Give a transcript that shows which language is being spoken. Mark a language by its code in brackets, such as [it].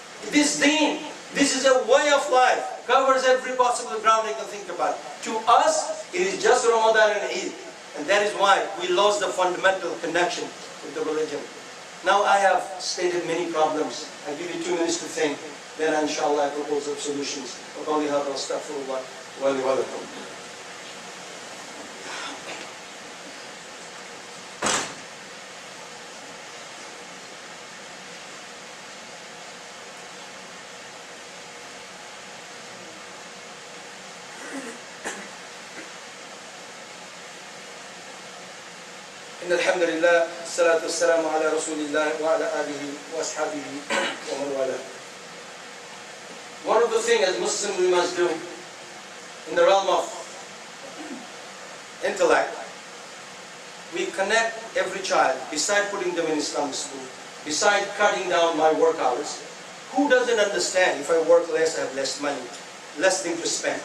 [en] This deen, this is a way of life. Covers every possible ground you can think about. To us, it is just Ramadan and Eid. And that is why we lost the fundamental connection with the religion. Now I have stated many problems. I give you 2 minutes to think. Then inshallah I propose some solutions. [ar] وقولي هذا واستغفر الله ولي ولكم. إن الحمد لله الصلاة والسلام على رسول الله وعلى آله وأصحابه ومن والاه. [en] One of the things as Muslims we must do in the realm of intellect, we connect every child, beside putting them in Islamic school, beside cutting down my work hours. Who doesn't understand if I work less, I have less money, less thing to spend?